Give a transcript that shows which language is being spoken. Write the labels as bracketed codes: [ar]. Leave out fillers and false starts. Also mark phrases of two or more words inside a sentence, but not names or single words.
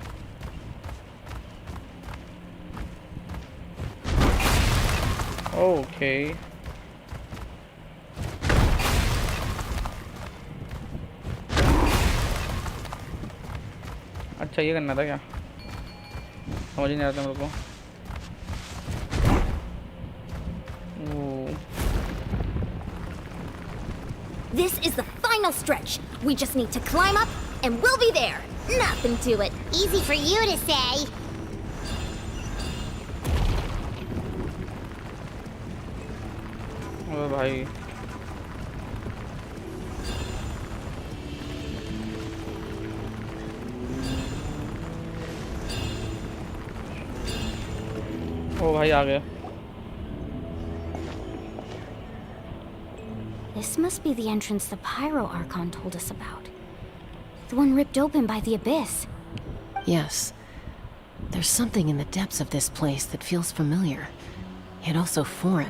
[en] Okay. [hi] अच्छा ये करना था क्या? समझ ही नहीं आता मेरे को। [en] This is the final stretch. We just need to climb up and we'll be there. Nothing to it. Easy for you to say. [hi] ओ भाई ओ भाई आ गया। [en] This must be the entrance the Pyro Archon told us about. The one ripped open by the Abyss. Yes. There's something in the depths of this place that feels familiar, yet also foreign.